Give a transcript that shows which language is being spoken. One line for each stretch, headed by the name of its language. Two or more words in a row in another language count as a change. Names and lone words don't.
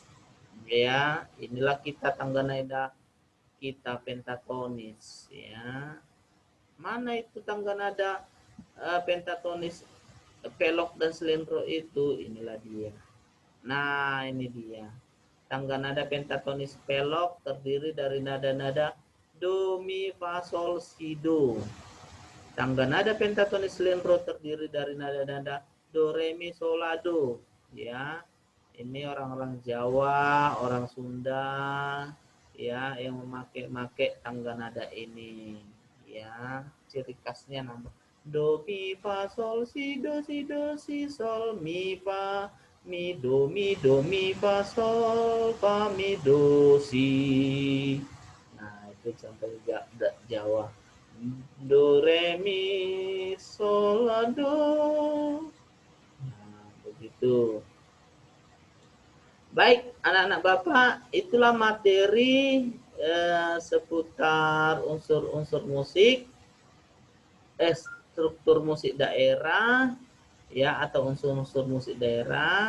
Indonesian: Ya, inilah kita tangga nada kita pentatonis, ya. Mana itu tangga nada pentatonis pelok dan slendro itu? Inilah dia. Nah, ini dia. Tangga nada pentatonis pelok terdiri dari nada-nada do, mi, fa, sol, si, do. Tangga nada pentatonis slendro terdiri dari nada-nada do, re, mi, sol, la, do. Ya, ini orang-orang Jawa, orang Sunda, ya, yang memakai tangga nada ini. Ya, ciri khasnya nama do, mi, fa, sol, si, do, si, do, si, sol, mi, fa, mi, do, mi, fa, sol, fa, mi, do, si. Nah, itu contoh Jawa. Do, re, mi, sol, la, do. Nah, begitu. Baik, anak-anak Bapak, itulah materi seputar unsur-unsur musik, struktur musik daerah, ya, atau unsur-unsur musik daerah.